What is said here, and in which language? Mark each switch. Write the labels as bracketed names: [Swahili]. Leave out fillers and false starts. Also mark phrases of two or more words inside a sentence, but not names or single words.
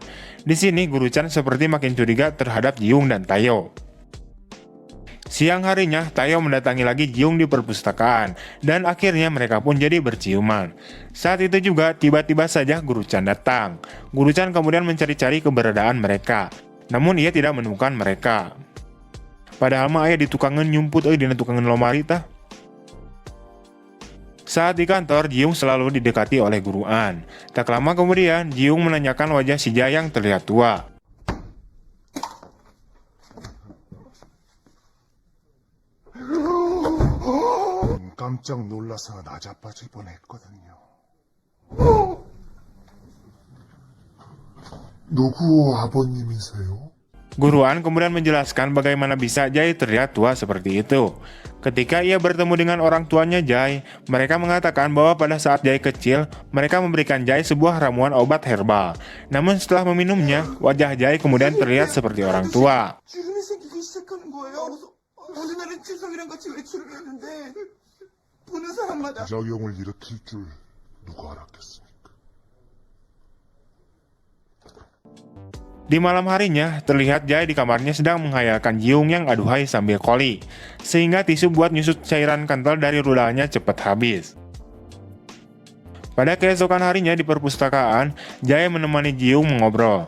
[Indonesian] Di sini Guru Chan seperti makin curiga terhadap Jiung dan Tayo. Siang harinya, Tayo mendatangi lagi Jiung di perpustakaan, dan akhirnya mereka pun jadi berciuman. Saat itu juga, tiba-tiba saja Guru Chan datang. Guru Chan kemudian mencari-cari keberadaan mereka, namun ia tidak menemukan mereka. [Sundanese] Padahal mah ayah di tukangan nyumput di tukangan lomari tah. [Indonesian] Saat di kantor, Jiung selalu didekati oleh Guru An. Tak lama kemudian, Jiung menanyakan wajah si Jai yang terlihat tua. [Korean] 깜짝 놀라서 나자빠질 뻔했거든요. 누구 아버님이세요? [Indonesian] Guru An kemudian menjelaskan bagaimana bisa Jai terlihat tua seperti itu. Ketika ia bertemu dengan orang tuanya Jai, mereka mengatakan bahwa pada saat Jai kecil, mereka memberikan Jai sebuah ramuan obat herbal. Namun setelah meminumnya, wajah Jai kemudian terlihat seperti orang tua. [Korean] 부작용을 일으킬 줄 누가 알았겠습니까? [Indonesian] Di malam harinya, terlihat Jai di kamarnya sedang menghayalkan Jiung yang aduhai sambil koli, sehingga tisu buat nyusut cairan kental dari rudalnya cepat habis. Pada keesokan harinya di perpustakaan, Jai menemani Jiung mengobrol.